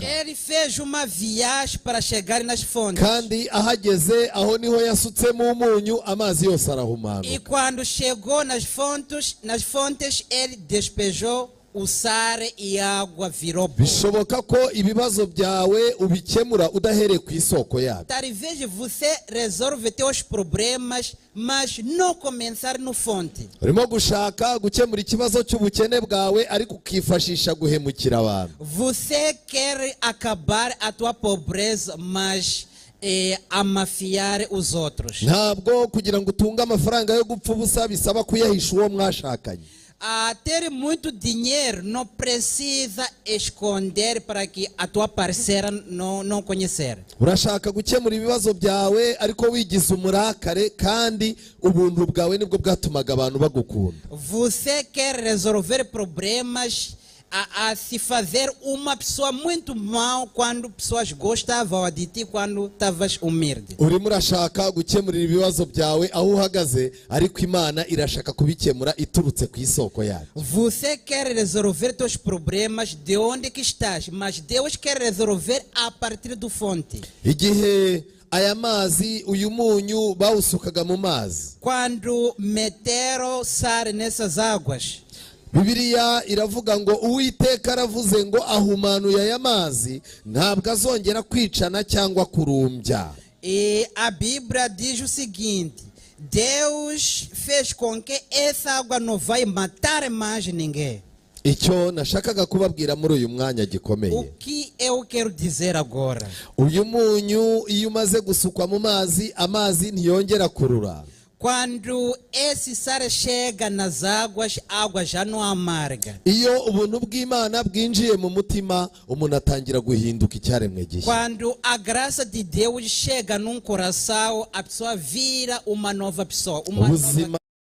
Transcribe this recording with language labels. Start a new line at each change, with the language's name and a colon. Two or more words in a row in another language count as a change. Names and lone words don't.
Portuguese: ele fez uma viagem para chegar nas fontes.
Kinyarwanda: kandi ahageze aho niho yasutsemo umunyu, amazi yose arahumana.
Portuguese: E quando chegou nas fontes, ele despejou o sal e a água virou bom.
Kinyarwanda: Bishoboka ko ibibazo byawe ubikemura udahereye ku isoko yabyo.
Portuguese: Talvez você resolve teus problemas, mas não começar no fonte.
Kinyarwanda: Urimo gushaka gukemura ikibazo cy'ubukene bwawe ariko ukifashisha guhemukira abantu.
Portuguese: Você quer acabar a tua pobreza, mas amafiar os outros.
Kinyarwanda: Ntabwo kugira ngo utunge amafaranga yo gupfa ubusa bisaba kuyahisha uwo mwashakanye.
Portuguese: Ter muito dinheiro não precisa esconder para que a tua parceira não conhecer.
Kinyarwanda: Urashaka gukemura ibibazo byawe ariko wigize umurakare, kandi ubuntu bwawe nibwo bwatumaga abantu bagukunda.
Portuguese: Você quer resolver problemas a se fazer uma pessoa muito mal quando pessoas gostavam de ti quando estavas humilde.
Kinyarwanda: Urimo urashaka gukemurira ibibazo byawe aho uhagaze, ariko Imana irashaka kubikemura iturutse ku isoko yayo.
Portuguese: Você quer resolver teus problemas de onde que estás, mas Deus quer resolver a partir do fonte.
Kinyarwanda: Igihe aya mazi, uyu munyu bawusukaga mu mazi,
Portuguese: Quando meteram sal nessas águas,
Kinyarwanda: Bibiliya iravuga ngo Uwiteka aravuze ngo ahumanuye aya mazi, ntabwo azongera kwicana cyangwa kurumbya.
Portuguese: e a Bíblia diz o seguinte: Deus fez com que essa água não vai matar mais ninguém.
Kinyarwanda: Icyo nashakaga kubabwira muri uyu mwanya
Portuguese: O
Kinyarwanda: gikomeye.
Portuguese: que eu quero dizer agora?
Kinyarwanda: Uyu munyu iyo umaze gusukwa mu mazi, amazi ntiyongera kurura.
Portuguese: Quando esse sal chega nas águas, a água já não amarga.
Kinyarwanda: Iyo ubuntu bw'Imana bwinjiye mu mutima, umuntu atangira guhinduka icyaremwe gishya.
Portuguese: Quando a graça de Deus chega num coração, a pessoa vira uma nova pessoa. Uma nova...
Kinyarwanda: Ubuzima